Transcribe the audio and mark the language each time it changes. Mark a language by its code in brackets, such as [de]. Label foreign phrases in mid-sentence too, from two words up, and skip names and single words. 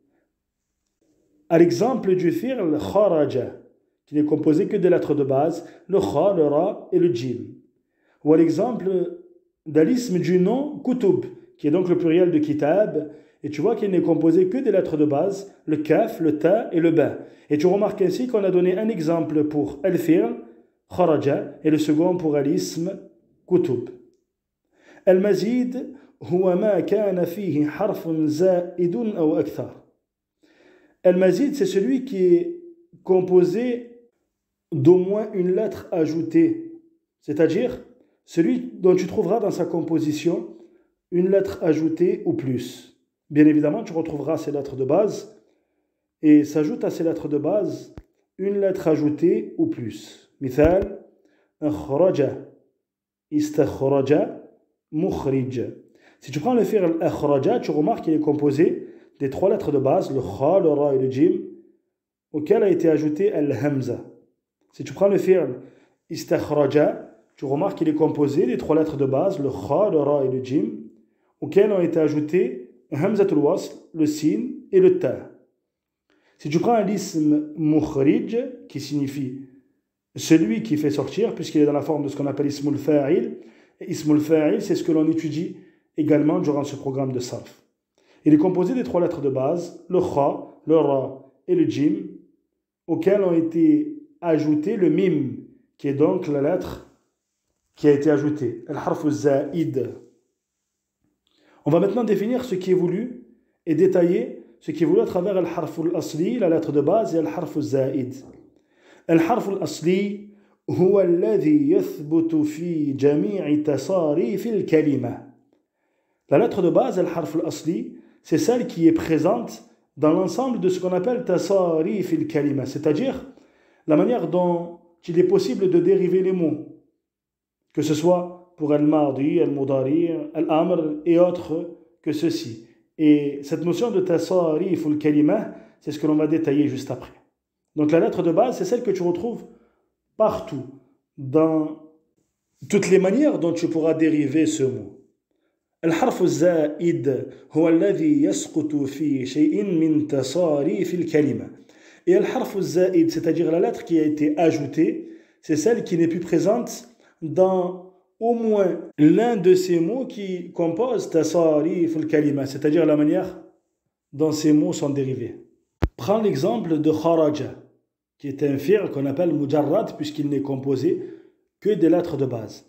[fr] À l'exemple du [ar] فعل خرج, [fr] qui n'est composé que des lettres de base, le kha, le ra et le jim. Ou à l'exemple d'alisme du nom kutub, qui est donc le pluriel de kitab, et tu vois qu'il n'est composé que des lettres de base, le kaf, le ta et le ba. Et tu remarques ainsi qu'on a donné un exemple pour [ar] الفعل خرج, [fr] et le second pour [ar] الاسم كتب. المزيد هو ما كان فيه حرف زائد أو أكثر. Al-mazid, [fr] c'est celui qui est composé d'au moins une lettre ajoutée, c'est-à-dire celui dont tu trouveras dans sa composition une lettre ajoutée ou plus. Bien évidemment, tu retrouveras ces lettres de base et s'ajoute à ces lettres de base une lettre ajoutée ou plus. [ar] مثال أخرج استخرج مخرج. [fr] Si tu prends le [ar] فعل أخرج, [fr] tu remarques qu'il est composé des trois lettres de base, le kha, le ra et le jim, auquel a été ajouté al-hamza. Si tu prends le [ar] فعل استخرج, [fr] tu remarques qu'il est composé des trois lettres de base, le kha, le ra et le jim, auxquels ont été ajoutés [ar] همزة الوصل, [fr] le sin et le ta. Si tu prends l'ism mukhrij, qui signifie celui qui fait sortir, puisqu'il est dans la forme de ce qu'on appelle [ar] اسم الفاعل, [fr] et [ar] اسم الفاعل, [fr] c'est ce que l'on étudie également durant ce programme de sarf. Il est composé des trois lettres de base, le kha, le ra et le jim, auxquels ont été ajoutés le mim, qui est donc la lettre qui a été ajoutée, [ar] الحرف زائد. [fr] On va maintenant définir ce qui est voulu et détailler ce qui est voulu à travers [ar] الحرف الأصلي, [fr] la lettre de base, et [ar] الحرف الزائد. الحرف الأصلي هو الذي يثبت في جميع تصاريف الكلمة. [fr] La lettre de base, [ar] الحرف الأصلي, [fr] c'est celle qui est présente dans l'ensemble de ce qu'on appelle [ar] تصاريف الكلمة, [fr] c'est-à-dire la manière dont il est possible de dériver les mots, que ce soit pour [ar] الماضي المضارع الأمر [fr] et autres que ceci. Et cette notion de tasarif ou al-kalima, c'est ce que l'on va détailler juste après. Donc la lettre de base, c'est celle que tu retrouves partout, dans toutes les manières dont tu pourras dériver ce mot. [ar] الحرف الزائد هو الذي يسقط في شيء من تصاريف الكلمة. [fr] Et al-harf al-za'id, c'est-à-dire la lettre qui a été ajoutée, c'est celle qui n'est plus présente dans au moins l'un de ces mots qui composent [ar] تصاريف الكلمة, [fr] c'est-à-dire la manière dont ces mots sont dérivés. Prends l'exemple de kharaja, qui est un fi'l qu'on appelle mujarrad puisqu'il n'est composé que des lettres de base.